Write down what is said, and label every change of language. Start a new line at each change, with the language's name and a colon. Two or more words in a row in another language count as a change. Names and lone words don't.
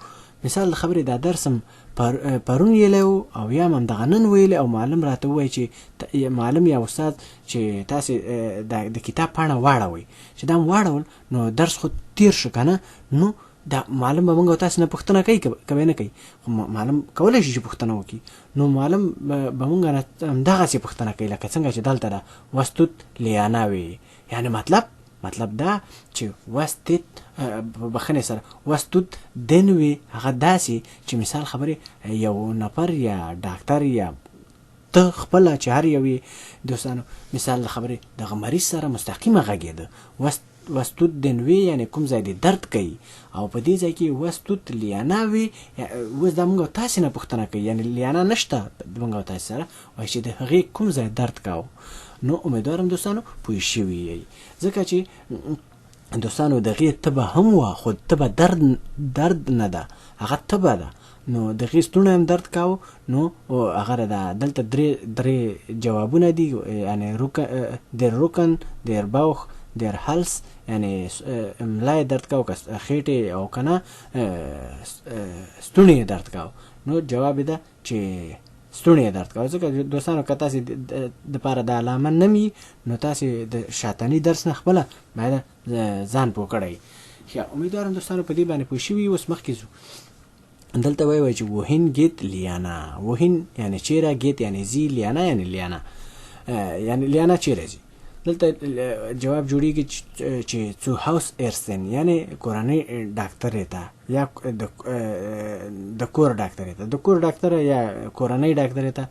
Pashto: مثال د خبرې دا درسم پرون ویلی و او یا هم همدغه نن ویلی او معلم راته ووایي چې معلم یا استاد چې تاسې د کتاب پاڼه واړوئ، چې دا م واړول نو درس خو تیر شو که نه، نو دا معلم به موږ او تاسې نه پوښتنه کوي که به نه کوي. خو معلم کولی شي چې پوښتنه وکړي، نو معلم به موږ نه همدغسې پوښتنه کوي لکه څنګه چې دلته ده
German: was tut Liana weh.
Pashto: یعنې مطلب دا چې
German: was tut
Pashto: بخنه سره
German: was tut den weh
Pashto: هغه داسې چې مثال خبرې یو نفر یا ډاکټر یا ته خپله چې هر یو دوستانو مثال خبرې دغه مریض سره مستقیمه غږېده
German: was tut den weh
Pashto: یعنې کوم ځای دې درد کوي او په دې ځای کې
German: was tut Liana weh.
Pashto: اوس دا موږ تاسې نه پوښتنه کوي، یعنې لیانا نشته موږ او تاسې سره، وایي چې د هغې کوم ځای درد کاو. نو امیدوارم دوستانو پوه شوي یئ ځکه چې دوستانو دغې تبه هم وه خو تبه درد نه ده، هغه تبه ده. نو دغې ستونی هم درد کاو. نو هغه ده دلته درې جوابونه دي، یعنې
German: der Rücken, der Bauch, der Hals,
Pashto: یعنی ملای درد کاو که خیټې او که نه ستونی درد کاو. نو جواب ده چې ستونی درد کاو. ځکه دوستانو که تاسې دپاره د علامه نه وي نو تاسې د شاتني درس نه خپله باید ځان پوه کړئ. ښه، امیدوارم دوستانو په دې باندې پوه شوي. اوس مخکې ځو. دلته وایي چې
German: wohin geht Liana.
Pashto: wohin یعنې چیرې، geht یعنې ځي، Liana یعنې لیانا، یعنې لیانا چیرې ځي. دلته جواب جوړیږي چې
German: zu Haus Ärztin
Pashto: یعنې کورنۍ ډاکټرې ته یا د کور ډاکټرې ته، د کور ډاکټره یا کورنۍ ډاکټرې ته.